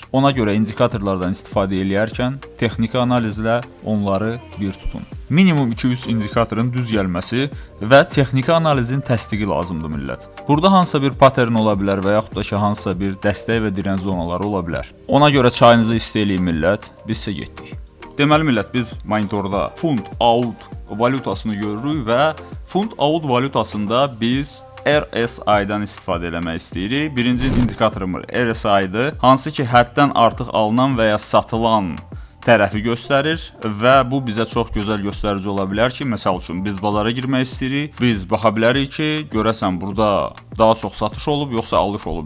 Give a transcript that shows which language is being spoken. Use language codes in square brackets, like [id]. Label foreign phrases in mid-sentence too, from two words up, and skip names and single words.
[az] Ona görə indikatorlardan istifadə eləyərkən texniki analizlə onları bir tutun. Minimum 2-3 indikatorun düz gəlməsi və texniki analizin təsdiqi lazımdır millət. Burada hansısa bir pattern ola bilər və yaxud da ki, hansısa bir dəstək və dirənc zonaları ola bilər. Ona görə çayınızı istəyin millət, biz isə getdik. Deməli millət, biz monitorda fund-out valyutasını görürük və fund-out valyutasında biz RSI-dan istifadə eləmək istəyirik. Birinci indikatorumuz RSI-dır, hansı ki, həddən artıq alınan və ya satılan tərəfi göstərir və bu bizə çox gözəl göstərici ola bilər ki, məsəl üçün biz bazara girmək istəyirik, biz baxa bilərik ki, görəsən burada daha çox satış olub, yoxsa alış olub.